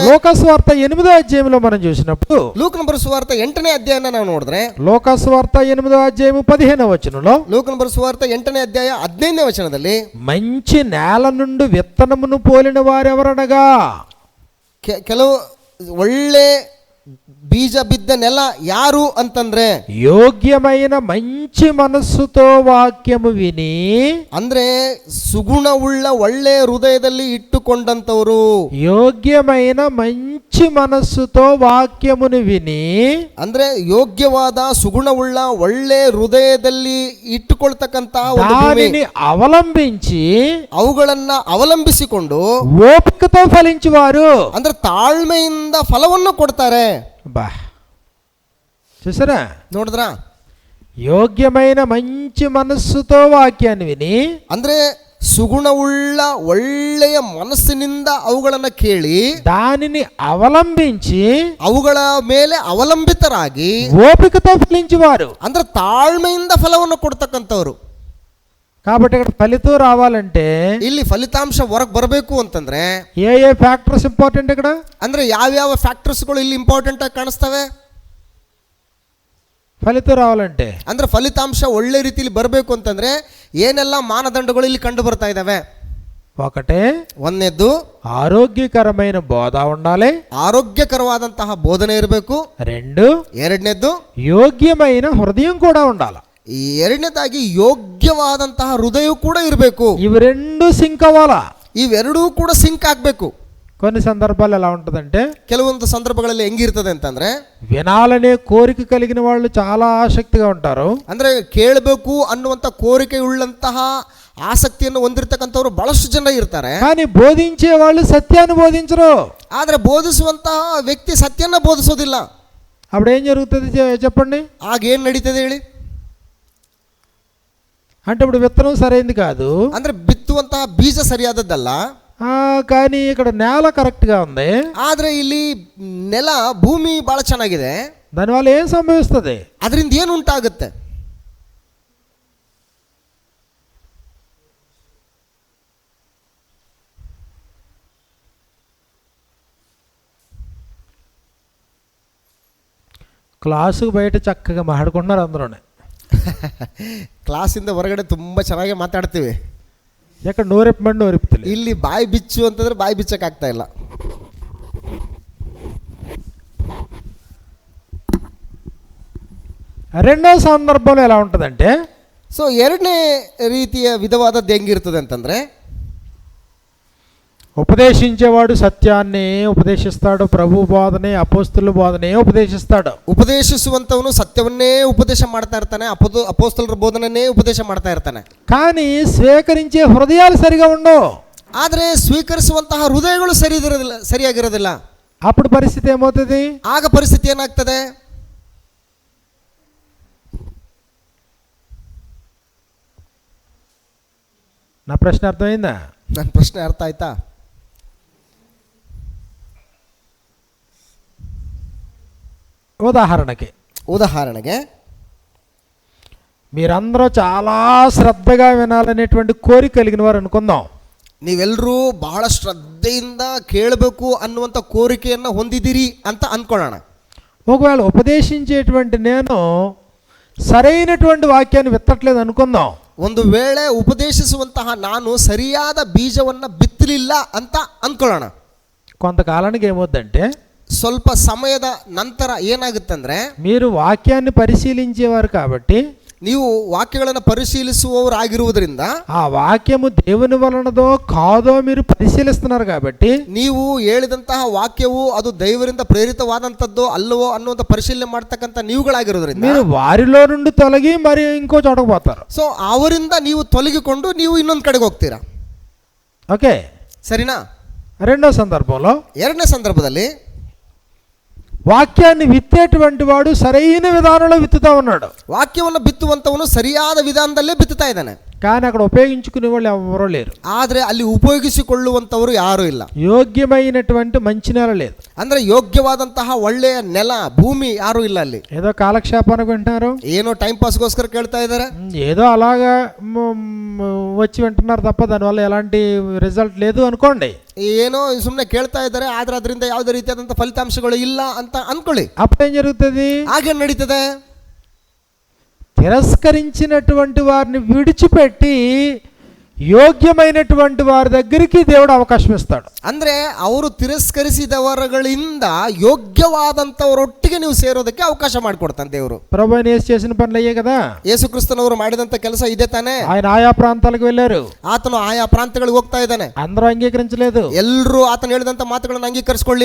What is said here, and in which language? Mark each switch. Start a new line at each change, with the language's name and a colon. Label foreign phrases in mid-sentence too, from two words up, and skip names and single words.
Telugu: లోకసువార్త 8వ అధ్యాయంలో మనం చూసినప్పుడు,
Kannada: ಲೂಕನ ಸುವಾರ್ತೆ 8ನೇ ಅಧ್ಯಾಯನ ನಾವು ನೋಡಿದ್ರೆ,
Telugu: లోకసువార్త 8వ అధ్యాయం 15వ వచనంలో,
Kannada: ಲೂಕನ ಸುವಾರ್ತೆ 8ನೇ ಅಧ್ಯಾಯ 15ನೇ ವಚನದಲ್ಲಿ,
Telugu: మంచి నేల నుండి విత్తనమును పోలిన వారెవరనగా,
Kannada: ಕೆಲವು ಒಳ್ಳೆ ಬೀಜ ಬಿದ್ದ ನೆಲ ಯಾರು ಅಂತಂದ್ರೆ,
Telugu: ಯೋಗ್ಯమైన మంచి మనస్సుతో వాక్యము విని,
Kannada: ಅಂದ್ರೆ ಸುಗುಣವುಳ್ಳ ಒಳ್ಳೆ ಹೃದಯದಲ್ಲಿ ಇಟ್ಟುಕೊಂಡಂತವರು.
Telugu: ಯೋಗ್ಯమైన మంచి మనస్సుతో వాక్యమును విని,
Kannada: ಅಂದ್ರೆ ಯೋಗ್ಯವಾದ ಸುಗುಣವುಳ್ಳ ಒಳ್ಳೆ ಹೃದಯದಲ್ಲಿ ಇಟ್ಟುಕೊಳ್ತಕ್ಕಂತ
Telugu: దానిని అవలంబించి
Kannada: ಅವುಗಳನ್ನ ಅವಲಂಬಿಸಿಕೊಂಡು
Telugu: ఓపికతో ఫలించువారు.
Kannada: ಅಂದ್ರೆ ತಾಳ್ಮೆಯಿಂದ ಫಲವನ್ನು ಕೊಡ್ತಾರೆ.
Telugu: బా, చూసారా?
Kannada: ನೋಡಿದ್ರಾ?
Telugu: ಯೋಗ್ಯమైన మంచి మనస్సుతో వాక్యాన్ని విని,
Kannada: ಅಂದ್ರೆ ಸುಗುಣವುಳ್ಳ ಒಳ್ಳೆಯ ಮನಸ್ಸಿನಿಂದ ಅವುಗಳನ್ನ ಕೇಳಿ
Telugu: దానిని అవలంబించి
Kannada: ಅವುಗಳ ಮೇಲೆ ಅವಲಂಬಿತರಾಗಿ
Telugu: ఓపికతో ఫలించువారు.
Kannada: ಅಂದ್ರೆ ತಾಳ್ಮೆಯಿಂದ ಫಲವನ್ನು ಕೊಡ್ತಕ್ಕಂಥವ್ರು.
Telugu: కాబట్టి ఇక్కడ ఫలితం రావాలంటే
Kannada: ಇಲ್ಲಿ ಫಲಿತಾಂಶ ಹೊರಗೆ ಬರಬೇಕು ಅಂತಂದ್ರೆ
Telugu: ఏ
English: factors important
Telugu: ఇక్కడ?
Kannada: ಅಂದ್ರೆ ಯಾವ್ಯಾವ ಫ್ಯಾಕ್ಟರ್ಸ್ಗಳು ಇಲ್ಲಿ ಇಂಪಾರ್ಟೆಂಟ್ ಆಗಿ ಕಾಣಿಸ್ತವೆ?
Telugu: ఫలితం రావాలంటే
Kannada: ಅಂದ್ರೆ ಫಲಿತಾಂಶ ಒಳ್ಳೆ ರೀತಿಯಲ್ಲಿ ಬರಬೇಕು ಅಂತಂದ್ರೆ ಏನೆಲ್ಲ ಮಾನದಂಡಗಳು ಇಲ್ಲಿ ಕಂಡು ಬರ್ತಾ ಇದಾವೆ?
Telugu: ఒకటే,
Kannada: ಒಂದನೇದ್ದು
Telugu: ఆరోగ్యకరమైన బోధ ఉండాలి,
Kannada: ಆರೋಗ್ಯಕರವಾದಂತಹ ಬೋಧನೆ ಇರಬೇಕು.
Telugu: 2,
Kannada: ಎರಡನೇದ್ದು
Telugu: ಯೋಗ್యమైన హృదయం కూడా ఉండాలి.
Kannada: ಎರಡನೇದಾಗಿ ಯೋಗ್ಯವಾದಂತಹ ಹೃದಯ ಕೂಡ ಇರಬೇಕು.
Telugu: ఇవి 2 సింక్ అవ్వాలా.
Kannada: ಇವೆರಡೂ ಕೂಡ ಸಿಂಕ್ ಆಗ್ಬೇಕು.
Telugu: కొన్ని సందర్భాలు ఎలా ఉంటుందంటే,
Kannada: ಕೆಲವೊಂದು ಸಂದರ್ಭಗಳಲ್ಲಿ ಹೆಂಗಿರ್ತದೆ ಅಂತಂದ್ರೆ,
Telugu: వినాలనే కోరిక కలిగిన వాళ్ళు చాలా ఆసక్తిగా ఉంటారు.
Kannada: ಅಂದ್ರೆ ಕೇಳಬೇಕು ಅನ್ನುವಂತ ಕೋರಿಕೆ ಉಳ್ಳಂತಹ ಆಸಕ್ತಿಯನ್ನು ಹೊಂದಿರತಕ್ಕಂಥವ್ರು ಬಹಳಷ್ಟು ಜನ ಇರ್ತಾರೆ.
Telugu: కానీ బోధించే వాళ్ళు సత్యాన్ని బోధించరు.
Kannada: ಆದ್ರೆ ಬೋಧಿಸುವಂತಹ ವ್ಯಕ್ತಿ ಸತ್ಯನ ಬೋಧಿಸೋದಿಲ್ಲ.
Telugu: అప్పుడు ఏం జరుగుతుంది చెప్పండి?
Kannada: ಆಗ ಏನ್ ನಡೀತದೆ ಹೇಳಿ?
Telugu: అంటే ఇప్పుడు విత్తనం సరైంది కాదు,
Kannada: ಅಂದ್ರೆ ಬಿತ್ತುವಂತಹ ಬೀಜ ಸರಿಯಾದದ್ದಲ್ಲ,
Telugu: కానీ ఇక్కడ నేల కరెక్ట్గా ఉంది.
Kannada: ಆದ್ರೆ ಇಲ್ಲಿ ನೆಲ ಭೂಮಿ ಬಹಳ ಚೆನ್ನಾಗಿದೆ.
Telugu: దానివల్ల ఏం సంభవిస్తుంది?
Kannada: ಅದರಿಂದ ಏನು ಉಂಟಾಗುತ್ತೆ?
Telugu: క్లాసుకు బయట చక్కగా మాట్లాడుకుంటున్నారు అందరూనే.
Kannada: ಕ್ಲಾಸಿಂದ ಹೊರಗಡೆ ತುಂಬಾ ಚೆನ್ನಾಗಿ ಮಾತಾಡ್ತೀವಿ.
Telugu: ఎక్కడ నోరెప్పమండి నోరెప్పుతలే.
Kannada: ಇಲ್ಲಿ ಬಾಯಿ ಬಿಚ್ಚು ಅಂತಂದ್ರೆ ಬಾಯಿ ಬಿಚ್ಚಕ್ ಆಗ್ತಾ ಇಲ್ಲ.
Telugu: రెండో సందర్భంలో ఎలా ఉంటుందంటే,
Kannada: ಸೊ ಎರಡನೇ ರೀತಿಯ ವಿಧವಾದದ್ದು ಹೆಂಗಿರ್ತದೆ ಅಂತಂದ್ರೆ,
Telugu: ఉపదేశించేవాడు సత్యాన్ని ఉపదేశిస్తాడు, ప్రభు బోధనే అపోస్తుల బోధనే ఉపదేశిస్తాడు.
Kannada: ಉಪದೇಶಿಸುವಂತವನು ಸತ್ಯವನ್ನೇ ಉಪದೇಶ ಮಾಡ್ತಾ ಇರ್ತಾನೆ, ಅಪೋಸ್ತಲರ ಬೋಧನೆಯನ್ನೇ ಉಪದೇಶ ಮಾಡ್ತಾ ಇರ್ತಾನೆ.
Telugu: కానీ స్వీకరించే హృదయాలు సరిగా ఉండవు.
Kannada: ಆದರೆ ಸ್ವೀಕರಿಸುವಂತಹ ಹೃದಯಗಳು ಸರಿಯಾಗಿರೋದಿಲ್ಲ.
Telugu: అప్పుడు పరిస్థితి ఏమవుతుంది?
Kannada: ಆಗ ಪರಿಸ್ಥಿತಿ ಏನಾಗ್ತದೆ?
Telugu: నా ప్రశ్న అర్థమైందా?
Kannada: ನನ್ನ ಪ್ರಶ್ನೆ ಅರ್ಥ ಆಯ್ತಾ?
Telugu: ఉదాహరణకి మీరందరూ చాలా శ్రద్ధగా వినాలనేటువంటి కోరిక కలిగిన వారు అనుకుందాం.
Kannada: ನೀವೆಲ್ಲರೂ ಬಹಳ ಶ್ರದ್ಧೆಯಿಂದ ಕೇಳಬೇಕು ಅನ್ನುವಂಥ ಕೋರಿಕೆಯನ್ನು ಹೊಂದಿದ್ದೀರಿ ಅಂತ ಅಂದ್ಕೊಳ್ಳೋಣ.
Telugu: ఒకవేళ ఉపదేశించేటువంటి నేను సరైనటువంటి వాక్యాన్ని విత్తట్లేదు అనుకుందాం.
Kannada: ಒಂದು ವೇಳೆ ಉಪದೇಶಿಸುವಂತಹ ನಾನು ಸರಿಯಾದ ಬೀಜವನ್ನು ಬಿತ್ತಲಿಲ್ಲ ಅಂತ ಅಂದ್ಕೊಳ್ಳೋಣ.
Telugu: కొంతకాలానికి ఏమవుద్దంటే,
Kannada: ಸ್ವಲ್ಪ ಸಮಯದ ನಂತರ ಏನಾಗುತ್ತಂದ್ರೆ,
Telugu: మీరు వాక్యాన్ని పరిశీలించేవారు కాబట్టి,
Kannada: ನೀವು ವಾಕ್ಯಗಳನ್ನು ಪರಿಶೀಲಿಸುವವರಾಗಿರುವುದರಿಂದ,
Telugu: ఆ వాక్యము దేవుని వలనదో కాదో మీరు పరిశీలిస్తున్నారు కాబట్టి,
Kannada: ನೀವು ಹೇಳಿದಂತಹ ವಾಕ್ಯವು ಅದು ದೈವರಿಂದ ಪ್ರೇರಿತವಾದಂಥದ್ದು ಅಲ್ಲವೋ ಅನ್ನುವಂಥ ಪರಿಶೀಲನೆ ಮಾಡ್ತಕ್ಕಂಥ ನೀವುಗಳಾಗಿರೋದ್ರಿಂದ
Telugu: మీరు వారిలో నుండి తొలగి మరి ఇంకో చోటకు పోతారు.
Kannada: ಸೊ ಅವರಿಂದ ನೀವು ತೊಲಗಿಕೊಂಡು ನೀವು ಇನ್ನೊಂದು ಕಡೆಗೆ ಹೋಗ್ತೀರಾ.
Telugu: ఓకే,
Kannada: ಸರಿನಾ?
Telugu: రెండో సందర్భంలో,
Kannada: ಎರಡನೇ ಸಂದರ್ಭದಲ್ಲಿ
Telugu: వాక్యాన్ని విత్తేటువంటి వాడు సరైన విధానంలో విత్తుతా ఉన్నాడు.
Kannada: ವಾಕ್ಯವನ್ನು ಬಿತ್ತುವಂತವನು ಸರಿಯಾದ ವಿಧಾನದಲ್ಲೇ ಬಿತ್ತುತ್ತಾ ಇದ್ದಾನೆ.
Telugu: కానీ అక్కడ ఉపయోగించుకునే వాళ్ళు ఎవరో లేరు.
Kannada: ಆದ್ರೆ ಅಲ್ಲಿ ಉಪಯೋಗಿಸಿಕೊಳ್ಳುವಂತವರು ಯಾರು ಇಲ್ಲ.
Telugu: యోగ్యమైనటువంటి మంచి నేల లేదు.
Kannada: ಅಂದ್ರೆ ಯೋಗ್ಯವಾದಂತಹ ಒಳ್ಳೆಯ ನೆಲ ಭೂಮಿ ಯಾರು ಇಲ್ಲ ಅಲ್ಲಿ.
Telugu: ఏదో కాలక్షేపానికి వింటున్నారు,
Kannada: ಏನೋ ಟೈಮ್ ಪಾಸ್ಗೋಸ್ಕರ ಕೇಳ್ತಾ ಇದ್ದಾರೆ,
Telugu: ఏదో అలాగా వచ్చి వింటున్నారు తప్ప దానివల్ల ఎలాంటి రిజల్ట్ లేదు అనుకోండి.
Kannada: ಏನೋ ಸುಮ್ಮನೆ ಕೇಳ್ತಾ ಇದ್ದಾರೆ, ಆದ್ರೆ ಅದರಿಂದ ಯಾವುದೇ ರೀತಿಯಾದಂಥ ಫಲಿತಾಂಶಗಳು ಇಲ್ಲ ಅಂತ ಅನ್ಕೊಳ್ಳಿ.
Telugu: అప్పుడేం జరుగుతుంది?
Kannada: ಹಾಗೆ ನಡೀತದೆ.
Telugu: తిరస్కరించినటువంటి వారిని విడిచిపెట్టి ಯೋಗ್ಯమైనటువంటి వారి దగ్గరికి దేవుడు అవకాశం ఇస్తాడు.
Kannada: ಅಂದ್ರೆ ಅವರು ತಿರಸ್ಕರಿಸಿದವರುಗಳಿಂದ ಯೋಗ್ಯವಾದಂತವರೊಟ್ಟಿಗೆ ನೀವು ಸೇರೋದಕ್ಕೆ ಅವಕಾಶ ಮಾಡಿಕೊಡ್ತಾನೆ ದೇವರು.
Telugu: ప్రభువైన యేసు చేసిన పనులు అయ్యే కదా.
Kannada: ಯೇಸು ಕ್ರಿಸ್ತನವರು ಮಾಡಿದಂತ ಕೆಲಸ ಇದೆ ತಾನೆ.
Telugu: ఆయన ఆయా ప్రాంతాలకు వెళ్ళారు,
Kannada: ಆತನು ಆಯಾ ಪ್ರಾಂತ್ಯಗಳಿಗೆ ಹೋಗ್ತಾ ಇದ್ದಾನೆ.
Telugu: అందరూ అంగీకరించలేదు,
Kannada: ಎಲ್ಲರೂ ಆತನು ಹೇಳಿದಂತ ಮಾತುಗಳನ್ನು ಅಂಗೀಕರಿಸಿಕೊಳ್ಳಿಲ್ಲ.